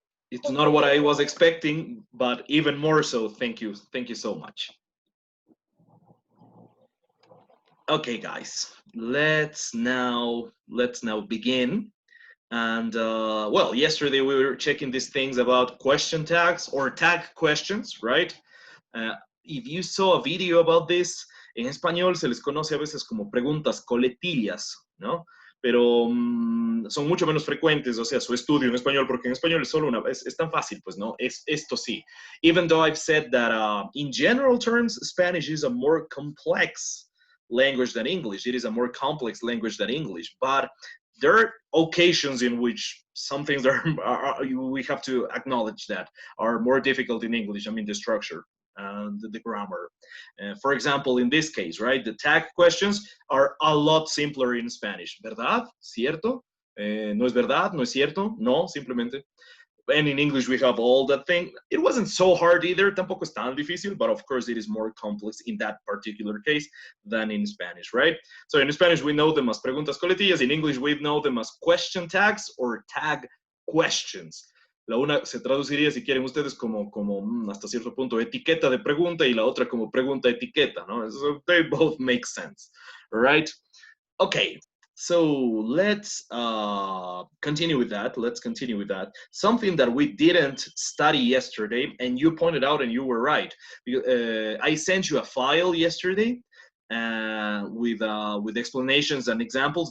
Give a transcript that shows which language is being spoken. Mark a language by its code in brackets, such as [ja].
[en] It's not what I was expecting, but even more so, thank you so much. Okay, guys, let's now begin. And well, yesterday we were checking these things about question tags or tag questions, right? If you saw a video about this, [es] en español se les conoce a veces como preguntas coletillas, ¿no? Pero son mucho menos frecuentes, o sea, su estudio en español, porque en español es solo es tan fácil, pues, ¿no? Esto sí. [en] Even though I've said that in general terms, Spanish is a more complex language than English. It is a more complex language than English, but there are occasions in which some things we have to acknowledge that are more difficult in English. I mean, the structure and the grammar. For example, in this case, right, the tag questions are a lot simpler in Spanish. [es] ¿Verdad? ¿Cierto? ¿No es verdad? ¿No es cierto? No, simplemente. [en] And in English, we have all that thing. It wasn't so hard either, [es] tampoco es tan difícil, [en] but of course it is more complex in that particular case than in Spanish, right? So in Spanish, we know them as preguntas coletillas. In English, we know them as question tags or tag questions. [es] La una se traduciría, si quieren ustedes, como hasta cierto punto etiqueta de pregunta y la otra como pregunta etiqueta, ¿no? [en] So they both make sense, right? Okay. So let's continue with that. Something that we didn't study yesterday, and you pointed out, and you were right. I sent you a file yesterday with explanations and examples.